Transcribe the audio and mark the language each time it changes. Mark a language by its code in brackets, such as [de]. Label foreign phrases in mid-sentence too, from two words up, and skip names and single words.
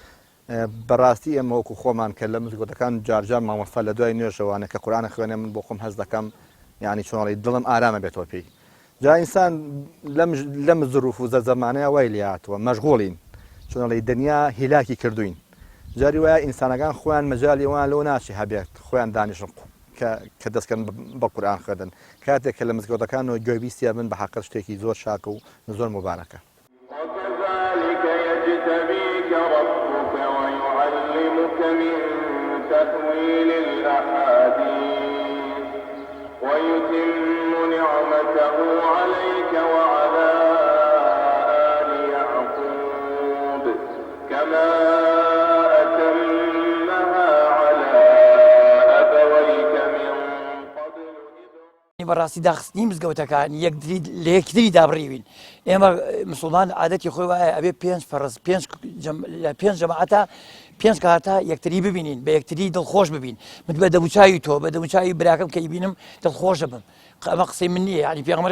[ckb] بەڕاستی ئێمە وەکو خۆمان کە لە مزگەوتەکان جارجار مامۆستا لە دوای نوێژەوانە کە قورئان خوێنێ من بۆ خۆم هەست دەکەم یعنی چۆنڵی دڵم ئارامە بێتەوە پێی جا ئینسان لەم ظروف و زەمانەیە وای لێ هاتووە مەشغوڵین چۆنڵی دنیا هیلاکی کردوین جاری وایە ئینسانەکان خۆیان مەجالی ئەوان لەوە ناچی هەبێت خۆیان دانیشن کە دەستکەن بە قورآن خوێندن کاتێک کە لە مزگەوتەکان و گوێبیستیا بن بە حەقیقەت شتێکی زۆر شاکە و زۆر مبارەکە. [ar] وكذلك يجتبيك ربك ويعلمك من تأويل الأحاديث ويتم نعمته عليك وعلى آل يعقوب كما أتمها على أبويك من قبل [ckb] بەڕاستی داخستنی مزگەوتەکان لە یەکتری دابڕیوین ئێمە مسلمان عادەتی خۆی وایە ئەبێ لە پێنج جەماعەتە پێنج کارتا یەکتری ببینین بە یەکتری دڵخۆش ببین من بە دەموچاوی تۆ بە دەموچاوی براکەم کە بیبینم دڵخۆشە بم ئەمە قسەی من نییە ینی پێغەمبەری